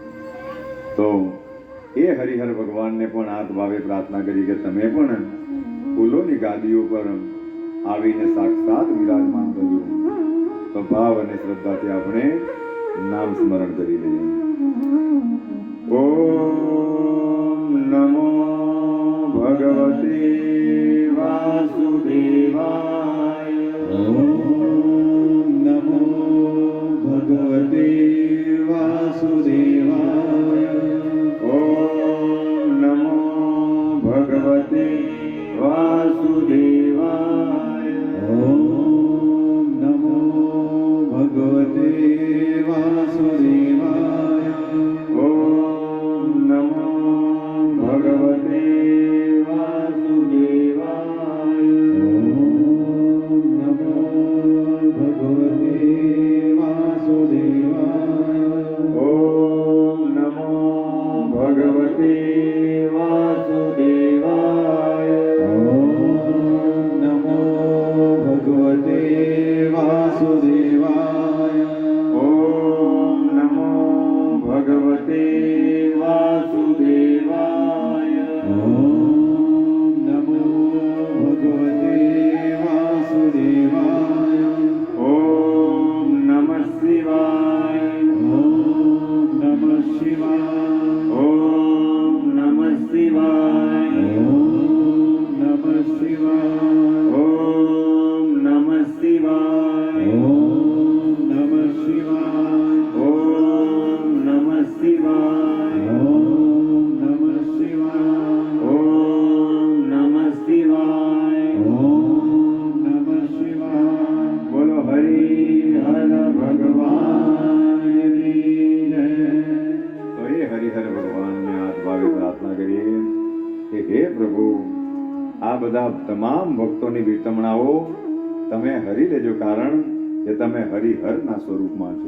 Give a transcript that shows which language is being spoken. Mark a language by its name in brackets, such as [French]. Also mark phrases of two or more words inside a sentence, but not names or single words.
[Gujarati] તો એ હરિહર ભગવાનને પણ હાથ ભાવે પ્રાર્થના કરી કે તમે પણ ફૂલોની ગાદીઓ પર આવીને સાક્ષાત વિરાજમાન થજો. તો ભાવ અને શ્રદ્ધાથી આપણે નામ સ્મરણ કરી લઈએ. [Sanskrit] ઓમ નમો ભગવતે વાસુદેવાય. ओम नमो भगवते वासुदेवाय. ઓમ નમો ભગવતે વાસુદેવાય. ओम नमो भगवते वासुदेवाय. ઓમ નમો ભગવતે વાસુદેવાય. ओम नमो भगवते वासुदेवाय. ઓમ નમો ભગવતે વાસુદેવાય. ओम नमो भगवते वासुदेवाय. ઓમ નમો ભગવતે વાસુદેવાય. ओम नमो भगवते वासुदेवाय. ઓમ નમઃ શિવાય. ओम नमः शिवाय. ઓમ નમઃ શિવાય. ओम नमः शिवाय. ઓમ નમઃ શિવાય. ओम नमः शिवाय. ઓમ નમઃ શિવાય. ओम नमः शिवाय. ઓમ નમઃ શિવાય. ओम नमः शिवाय. [Gujarati] બોલો હરિહર ભગવાનની જય. તો એ હરિહર ભગવાનને હાથ ભાવે પ્રાર્થના કરીએ કે હે પ્રભુ, આ બધા તમામ ભક્તોની વિતમણાઓ તમે હરી લેજો, કારણ કે તમે હરિહરના સ્વરૂપમાં છો.